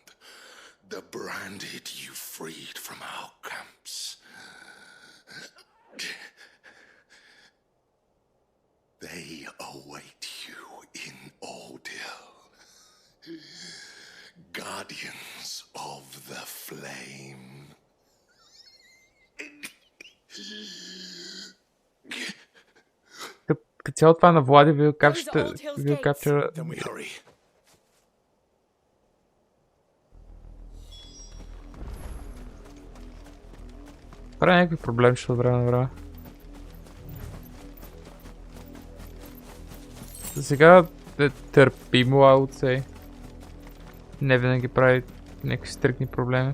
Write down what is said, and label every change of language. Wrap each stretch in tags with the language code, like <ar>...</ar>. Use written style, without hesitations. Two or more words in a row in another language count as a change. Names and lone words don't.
<en>The branded you freed from our camps. They await you in Ordeal. Guardians of the Flame.</en> <bg>Като цяло това на Влади ви капчера...</bg> <en>Then we hurry.</en> <bg>Прави някакви проблеми, ще от време на време. За сега е търпимо,</bg> <en>I would say.</en> <bg>Не винаги прави някакви стрикни проблеми.</bg>